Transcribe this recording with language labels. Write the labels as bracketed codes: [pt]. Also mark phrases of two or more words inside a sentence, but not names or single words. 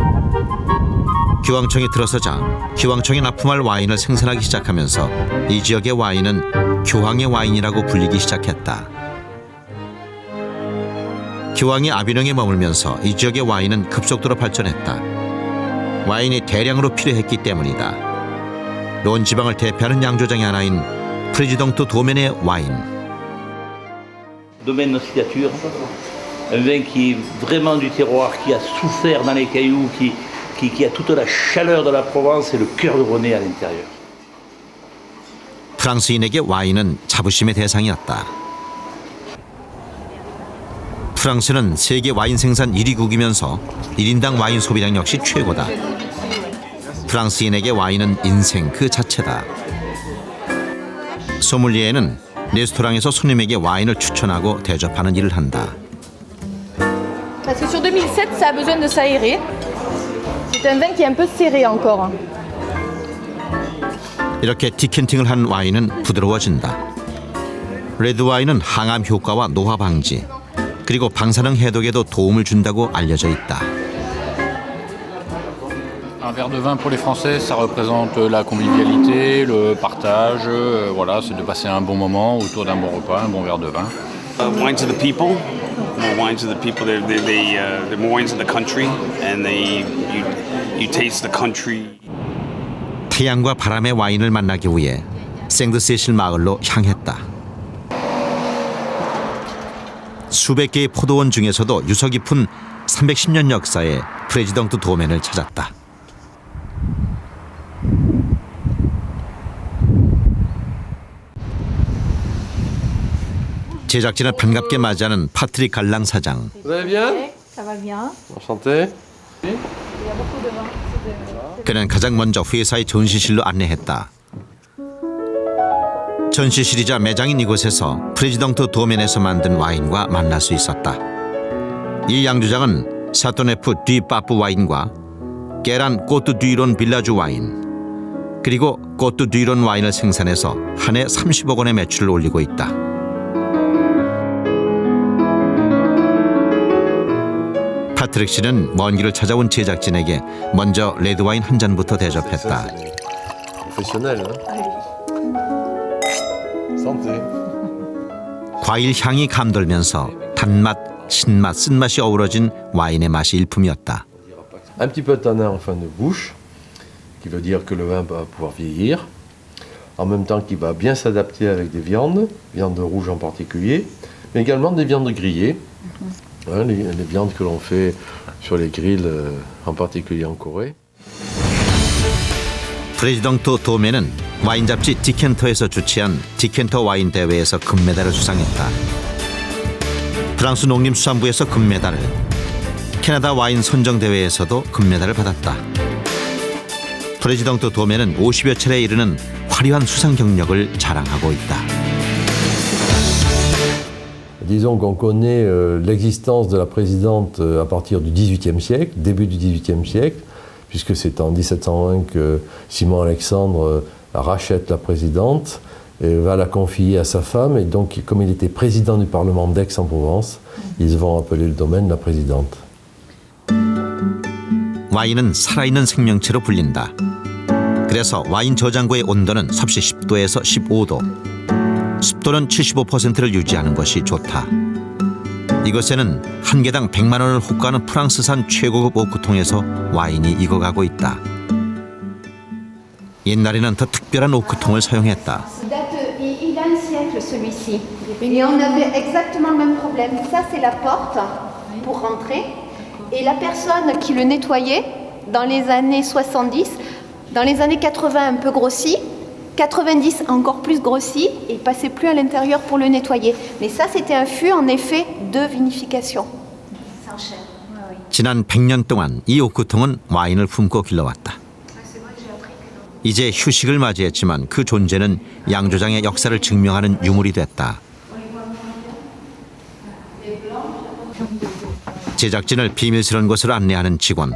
[ko] 교황청이 들어서자 교황청에 납품할 와인을 생산하기 시작하면서 이 지역의 와인은 교황의 와인이라고 불리기 시작했다. 교황이 아비뇽에 머물면서 이 지역의 와인은 급속도로 발전했다. 와인이 대량으로 필요했기 때문이다. 론 지방을 대표하는 양조장의 하나인 프레지덩트 도멘의 와인. [fr] Domaine Oscillature, un vin qui est vraiment du terroir, qui a souffert dans les cailloux, qui a toute la chaleur de la Provence et le cœur de Rhône à l'intérieur. [ko] 프랑스인에게 와인은 자부심의 대상이었다. 프랑스는 세계 와인 생산 1위국이면서 1인당 와인 소비량 역시 최고다. 프랑스인에게 와인은 인생 그 자체다. 소믈리에는 레스토랑에서 손님에게 와인을 추천하고 대접하는 일을 한다. [fr] Parce que sur 2007, ça a besoin de s'aérer. C'est un vin qui est un peu serré encore. [ko] 이렇게 디켄팅을 한 와인은 부드러워진다. 레드 와인은 항암 효과와 노화 방지, 그리고 방사능 해독에도 도움을 준다고 알려져 있다. [fr] Un verre de vin pour les Français, ça représente la convivialité, le partage, voilà, c'est de passer un bon moment autour d'un bon repas, un bon verre de vin. [en] Wine to the people, more wine to the people. They're more wines to the country, and you taste the country. [ko] 태양과 바람의 와인을 만나기 위해 생드세실 마을로 향했다. 수백 개의 포도원 중에서도 유서 깊은 310년 역사의 프레지덩트 도멘을 찾았다. 제작진을 반갑게 맞이하는 파트릭 갈랑 사장. [fr] Vous allez bien? Ça va bien. Enchanté. [ko] 그는 가장 먼저 회사의 전시실로 안내했다. 전시실이자 매장인 이곳에서 프레지덩트 도멘에서 만든 와인과 만날 수 있었다. 이 양조장은 사토네프 디 빠프 와인과 게란 꼬뚜 뒤론 빌라주 와인, 그리고 꼬뚜 뒤론 와인을 생산해서 한 해 30억 원의 매출을 올리고 있다. 파트릭 씨는 먼 길을 찾아온 제작진에게 먼저 레드 와인 한 잔부터 대접했다. [fr] Professionnel, hein? Santé. [ko] 과일 향이 감돌면서 단맛, 신맛, 쓴맛이 어우러진 와인의 맛이 일품이었다. [fr] Un petit peu tanin en fin de bouche, qui veut dire que le vin va pouvoir vieillir. En même temps qu'il va bien s'adapter avec des viandes rouges en particulier, mais également des viandes grillées. Hein, les viandes que l'on fait sur les grilles, en particulier en Corée. [ko] 프레지덩트 도멘은 와인 잡지 디켄터에서 주최한 디켄터 와인 대회에서 금메달을 수상했다. 프랑스 농림수산부에서 금메달을, 캐나다 와인 선정 대회에서도 금메달을 받았다. 프레지덩트 도멘은 50여 차례에 이르는 화려한 수상 경력을 자랑하고 있다. [fr] Disons qu'on connaît l'existence de la présidente à partir du XVIIIe siècle, début du XVIIIe siècle, puisque c'est en 1701 que Simon Alexandre rachète la présidente et va la confier à sa femme. Et donc, comme il était président du Parlement d'Aix-en-Provence, ils vont appeler le domaine la présidente. [ko] 와인은 살아있는 생명체로 불린다. 그래서 와인 저장고의 온도는 섭씨 10도에서 15도, 습도는 75%를 유지하는 것이 좋다. 이곳에는 한 개당 100만 원을 호가하는 프랑스산 최고급 오크통에서 와인이 익어가고 있다. 옛날에는 더 특별한 오크통을 사용했다. [fr] Il a un siècle celui-ci. Et on avait exactement le même problème. Ça c'est la porte pour rentrer. Et la personne qui le nettoyait dans les années 70, dans les années 80 un peu grossi, 90 encore plus grossi, et il passait plus à l'intérieur pour le nettoyer. Mais ça c'était un fût en effet de vinification. Sans chair. [ko] 지난 100년 동안 이 옥구통은 와인을 품고 길러왔다. 이제 휴식을 맞이했지만 그 존재는 양조장의 역사를 증명하는 유물이 됐다. 제작진을 비밀스러운 곳으로 안내하는 직원.